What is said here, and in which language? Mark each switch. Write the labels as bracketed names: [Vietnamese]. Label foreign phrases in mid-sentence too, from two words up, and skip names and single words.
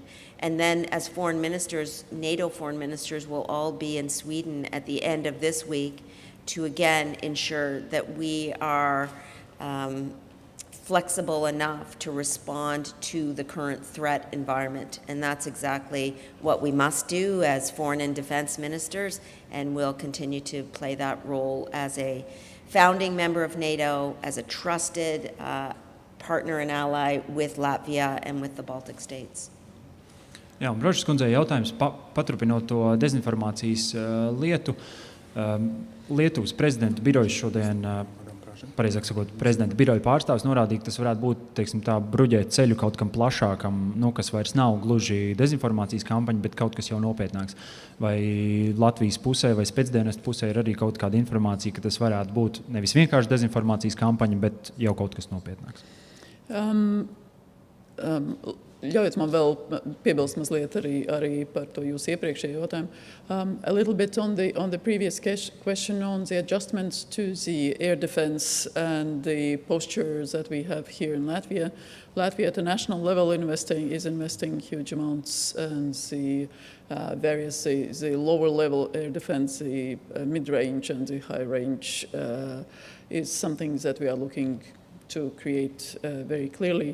[English] And then as foreign ministers, NATO foreign ministers will all be in Sweden at the end of this week to again ensure that we are flexible enough to respond to the current threat environment. And that's exactly what we must do as foreign and defense ministers, and we'll continue to play that role as a founding member of NATO, as a trusted partner and ally with Latvia and with the Baltic states. [Latvian] Jā, un Brožas kundzei jautājums, paturpinot to dezinformācijas lietu. Lietuvas prezidenta birojas šodien, pareizāk sakot, prezidenta biroja pārstāvs norādīja, ka tas varētu būt, teiksim tā, bruģēt ceļu kaut kam plašākam, kas vairs nav gluži dezinformācijas kampaņa, bet kaut kas jau nopietnāks. Vai Latvijas pusē vai spēcdienestu pusē ir arī kaut kāda informācija, ka tas varētu būt nevis vienkārši dezinformācijas kampaņa, bet jau kaut kas nopietnāks? Ļaujiet man vēl piebilst mazliet arī par to jūsu iepriekšējo jautājumu. [English] A little bit on the previous question on the adjustments to the air defense and the postures that we have here in Latvia. Latvia at a national level is investing huge amounts, and the the lower level air defense, the mid-range and the high range is something that we are looking to create very clearly.